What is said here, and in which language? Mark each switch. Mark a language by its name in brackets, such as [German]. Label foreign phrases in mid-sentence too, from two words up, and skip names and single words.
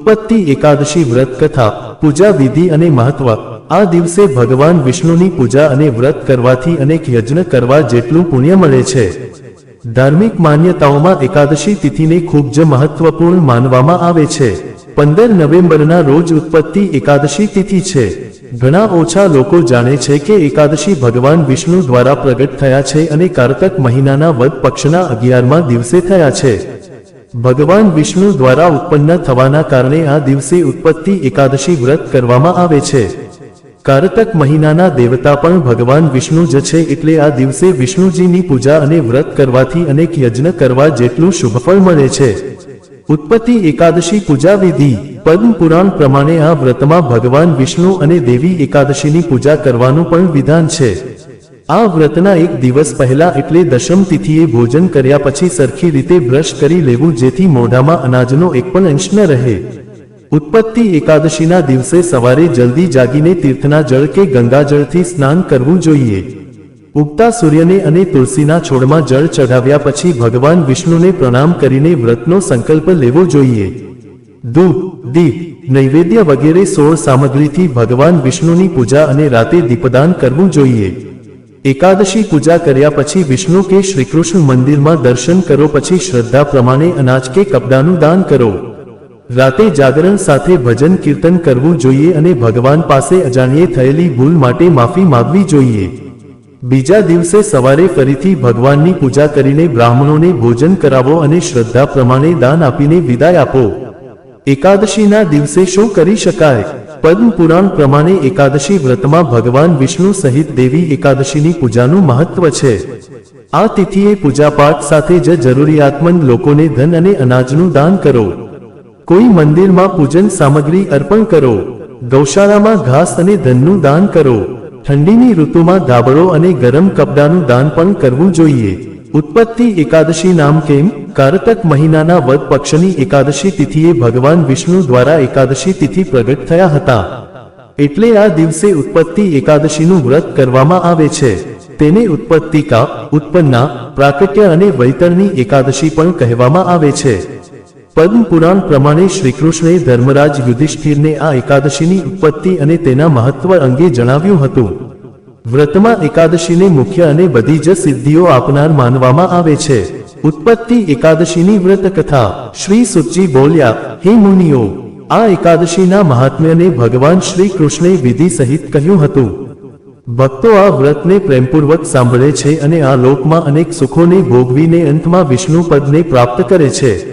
[Gujarati] ઉત્પત્તિ એકાદશી વ્રત કથા પૂજા વિધિ અને મહત્વ। આ દિવસે ભગવાન વિષ્ણુની પૂજા અને વ્રત કરવાથી અનેક યજ્ઞ કરવા જેટલું પુણ્ય મળે છે। ધાર્મિક માન્યતાઓમાં એકાદશી તિથિને ખૂબ જ મહત્વપૂર્ણ માનવામાં આવે છે। 15 નવેમ્બરના રોજ ઉત્પત્તિ એકાદશી તિથિ છે। ઘણા ઓછા લોકો જાણે છે કે એકાદશી ભગવાન વિષ્ણુ દ્વારા પ્રગટ થયા છે અને કાર્તક મહીનાના વદ પક્ષના 11મા દિવસે થયા છે। ભગવાન વિષ્ણુ દ્વારા ઉત્પન્ન થવાના કારણે આ દિવસે ઉત્પત્તિ એકાદશી વ્રત કરવામાં આવે છે। કાર્તક મહીનાના દેવતા પણ ભગવાન વિષ્ણુ જ છે એટલે આ દિવસે વિષ્ણુજીની પૂજા અને વ્રત કરવાથી અનેક યજ્ઞ કરવા જેટલું શુભફળ મળે છે। ઉત્પત્તિ એકાદશી પૂજા વિધિ। પદ્મ પુરાણ પ્રમાણે આ વ્રતમાં ભગવાન વિષ્ણુ અને દેવી એકાદશીની પૂજા કરવાનું પણ વિધાન છે। આ વ્રતના એક દિવસ પહેલા એટલે દશમ તિથિએ ભોજન કર્યા પછી સરખી રીતે બ્રશ કરી લેવું જેથી મોઢામાં અનાજનો એક પણ અંશ ન રહે। ઉત્પત્તિ એકાદશીના દિવસે સવારે જલ્દી જાગીને તીર્થના જળ કે ગંગાજળથી સ્નાન કરવું જોઈએ। ઉગતા સૂર્યને અને તુલસીના છોડમાં જળ ચઢાવ્યા પછી ભગવાન વિષ્ણુને પ્રણામ કરીને વ્રતનો સંકલ્પ લેવો જોઈએ। દૂધ, દીપ, નૈવેદ્ય વગેરે 16 સામગ્રીથી ભગવાન વિષ્ણુની પૂજા અને રાતે દીપદાન કરવું જોઈએ। એકાદશી પૂજા કર્યા પછી વિષ્ણુ કે શ્રીકૃષ્ણ મંદિરમાં દર્શન કરો પછી શ્રદ્ધા પ્રમાણે અનાજ કે કપડાનું દાન કરો। રાતે જાગરણ સાથે ભજન કીર્તન કરવું જોઈએ અને ભગવાન પાસે અજાણ્યે થયેલી ભૂલ માટે માફી માગવી જોઈએ। બીજા દિવસે સવારે ફરીથી ભગવાનની પૂજા કરીને બ્રાહ્મણોને ભોજન કરાવો અને શ્રદ્ધા પ્રમાણે દાન આપીને વિદાય આપો। એકાદશીના દિવસે શું કરી શકાય? પદ્મ પુરાણ પ્રમાણે એકાદશી વ્રતમાં ભગવાન વિષ્ણુ સહિત દેવી એકાદશીની પૂજાનું મહત્વ છે। આ તિથિએ પૂજાપાઠ સાથે જ જરૂરિયાતમંદ લોકોને ધન અને અનાજનું દાન કરો। કોઈ મંદિરમાં પૂજન સામગ્રી અર્પણ કરો। ગૌશાળામાં ઘાસ અને ધનનું દાન કરો। ઠંડીની ઋતુમાં ધાબળો અને ગરમ કપડાનું દાન પણ કરવું જોઈએ। ઉત્પત્તિ એકાદશી નામ કેમ? કાર્તક મહીનાના વદ પક્ષની એકાદશી તિથિએ ભગવાન વિષ્ણુ દ્વારા એકાદશી તિથિ પ્રગટ થયા હતા એટલે આ દિવસે ઉત્પત્તિ એકાદશીનું વ્રત કરવામાં આવે છે। તેને ઉત્પત્તિકા, ઉત્પન્ના, પ્રાકટ્ય અને વૈતરણી એકાદશી પણ કહેવામાં આવે છે। પદ્મ પુરાણ પ્રમાણે શ્રીકૃષ્ણે ધર્મરાજ યુધિષ્ઠિરને આ એકાદશીની ઉત્પત્તિ અને તેના મહત્વ અંગે જણાવ્યું હતું। વ્રતમાં એકાદશીને મુખ્ય અને બધી જ સિદ્ધિઓ આપનાર માનવામાં આવે છે। ઉત્પત્તિ એકાદશીની વ્રત કથા। શ્રી સુતજી બોલ્યા, હે મુનિઓ, આ એકાદશીના મહાત્મ્યને ભગવાન શ્રી કૃષ્ણે વિધિ સહિત કહ્યું હતું। ભક્તો આ વ્રતને પ્રેમપૂર્વક સાંભળે છે અને આ લોકમાં અનેક સુખોને ભોગવીને અંતમાં વિષ્ણુ પદને પ્રાપ્ત કરે છે।